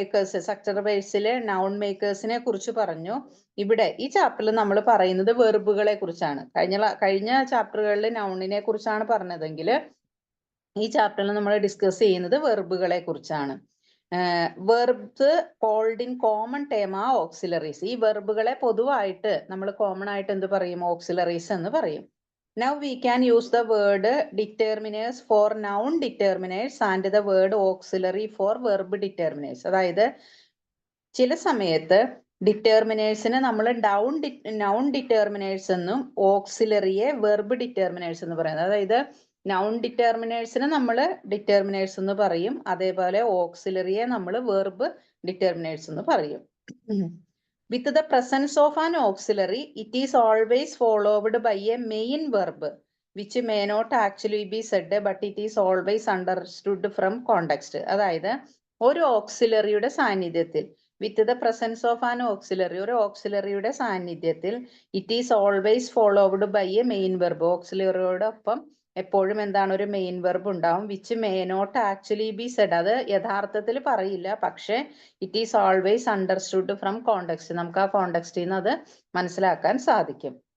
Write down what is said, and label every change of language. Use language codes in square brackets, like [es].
[ml] Structure വേർഡ്സിലെ noun മേക്കേഴ്സിനെ കുറിച്ച് പറഞ്ഞു. ഇവിടെ ഈ ചാപ്റ്ററിൽ നമ്മൾ പറയുന്നത് വെർബുകളെ കുറിച്ചാണ്. കഴിഞ്ഞ ചാപ്റ്ററുകളിൽ നൗണിനെ കുറിച്ചാണ് പറഞ്ഞതെങ്കിൽ ഈ ചാപ്റ്ററിൽ നമ്മൾ ഡിസ്കസ് ചെയ്യുന്നത് വെർബുകളെ കുറിച്ചാണ്. [en] Verbs called in common term are auxiliaries. [ml] ഈ വെർബുകളെ പൊതുവായിട്ട് നമ്മൾ കോമൺ ആയിട്ട് എന്ത് പറയും? ഓക്സിലറീസ് എന്ന് പറയും. [en] Now we can use the word determiners for noun determiners and the word auxiliary for verb determiners. [ml] അതായത് ചില സമയത്ത് ഡിറ്റർമിനേഴ്സിനെ നമ്മൾ നൗൺ ഡിറ്റർമിനേഴ്സ് എന്നും ഓക്സിലറിയെ വെർബ് ഡിറ്റർമിനേഴ്സ് എന്ന് പറയുന്നത്. അതായത് നൗൺ ഡിറ്റർമിനേഴ്സിനെ നമ്മൾ ഡിറ്റർമിനേഴ്സ് എന്ന് പറയും, അതേപോലെ ഓക്സിലറിയെ നമ്മൾ വെർബ് ഡിറ്റർമിനേഴ്സ് എന്ന് പറയും. [en] With the presence of an auxiliary, it is always followed by a main verb, which may not actually be said, but it is always understood from context. [ml] അതായത് ഒരു ഓക്സിലറിയുടെ സാന്നിധ്യത്തിൽ, [en] with the presence of an auxiliary, [ml] ഒരു ഓക്സിലറിയുടെ സാന്നിധ്യത്തിൽ, [en] It is always followed by a main verb. [ml] ഓക്സിലറിയോടൊപ്പം എപ്പോഴും എന്താണ്? ഒരു main verb ഉണ്ടാവും. [en] which may not actually be said, [ml] അത് യഥാർത്ഥത്തിൽ പറയില്ല, പക്ഷെ [en] it is always understood from context, [ml] നമുക്ക് ആ കോണ്ടെക്സ്റ്റിൽ നിന്ന് അത് മനസ്സിലാക്കാൻ സാധിക്കും.